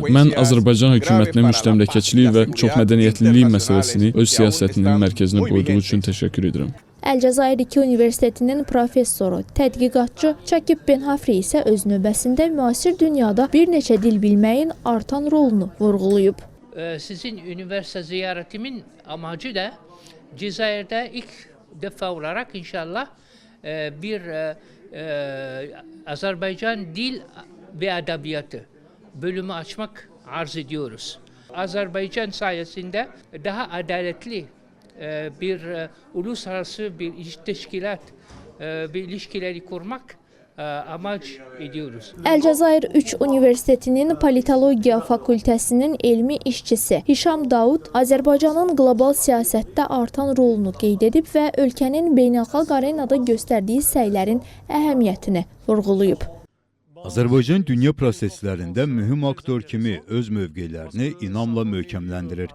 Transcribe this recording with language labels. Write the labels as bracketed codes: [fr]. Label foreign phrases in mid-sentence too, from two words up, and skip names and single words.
[az] Mən Azərbaycan hökumətinə müstəmləkəçilik və çoxmədəniyyətlilik məsələsini öz siyasətinin mərkəzinə qoyduğu üçün təşəkkür edirəm. Əlcəzair 2 Universitetinin professoru, tədqiqatçı Çakib Benhafri isə öz növbəsində müasir dünyada bir neçə dil bilməyin artan rolunu vurğulayıb. [tr] Sizin üniversite ziyaretimin amacı da Cezayir'de ilk defa olarak inşallah bir Azerbaycan dil ve edebiyatı bölümü açmak arz ediyoruz. Azerbaycan sayesinde daha adaletli bir uluslararası bir teşkilat, bir ilişkileri kurmak amaç ediyoruz. [az] Əlcəzair 3 Universitetinin Politologiya Fakültəsinin elmi işçisi Hişam Davud Azərbaycanın qlobal siyasətdə artan rolunu qeyd edib və ölkənin beynəlxalq arenada göstərdiyi səylərin əhəmiyyətini vurğulayıb. Azərbaycan dünya proseslərində mühüm aktor kimi öz mövqelərini inamla möhkəmləndirir.